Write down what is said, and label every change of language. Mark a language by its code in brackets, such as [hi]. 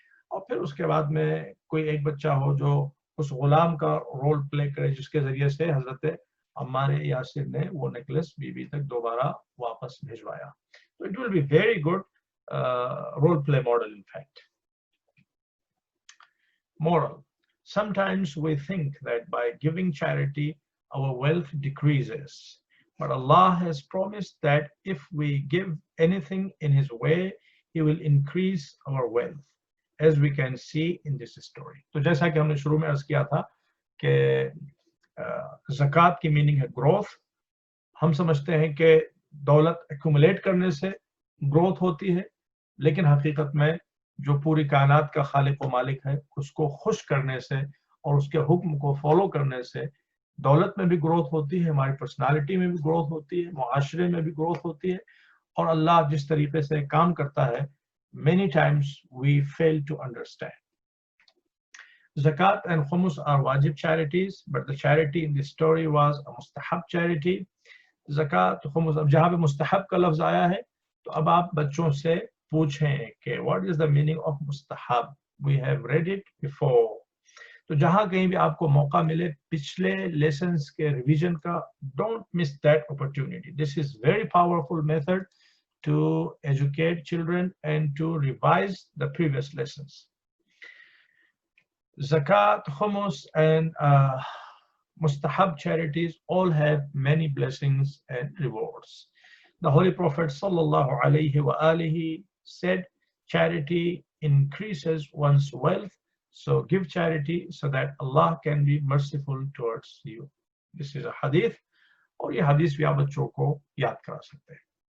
[ur] اور پھر اس کے بعد میں کوئی ایک بچہ ہو جو اس غلام کا رول پلے کرے جس کے ذریعے سے حضرت عمار یاسر نے وہ نیکلس بی بی تک دوبارہ واپس بھیجوایا. [en] تو it will be very good role play model in fact. Moral. Sometimes we think that by giving charity our wealth decreases, but Allah has promised that if we give anything in His way, He will increase our wealth, as we can see in this story. [ur] تو جیسا کہ ہم نے شروع میں عرض کیا تھا کہ زکوٰۃ کی میننگ ہے گروتھ. ہم سمجھتے ہیں کہ دولت ایکومولیٹ کرنے سے گروتھ ہوتی ہے, لیکن حقیقت میں جو پوری کائنات کا خالق و مالک ہے اس کو خوش کرنے سے اور اس کے حکم کو فالو کرنے سے دولت میں بھی گروتھ ہوتی ہے, ہماری پرسنالٹی میں بھی گروتھ ہوتی ہے, معاشرے میں بھی گروتھ ہوتی ہے. اور اللہ جس طریقے سے کام کرتا ہے [en] many times we fail to understand. Zakat and Khumus are wajib charities, but the charity in this story was a mustahab charity. [ur] Zakat, Khumus, اب جہاں پہ مستحب کا لفظ آیا ہے تو اب آپ بچوں سے پوچھیں کہ [en] what is the meaning of mustahab. We have read it before. [ur] تو جہاں کہیں بھی آپ کو موقع ملے پچھلے لیسنز کے ریویژن کا, [en] don't miss that opportunity. This is very powerful method to educate children and to revise the previous lessons. Zakat, Khumus and mustahab charities all have many blessings and rewards. The Holy Prophet sallallahu alaihi wa alihi said, charity increases one's wealth, so give charity so that Allah can be merciful towards you. This is a hadith, [ur] اور یہ حدیث بھی آپ بچوں کو یاد کرا سکتے ہیں.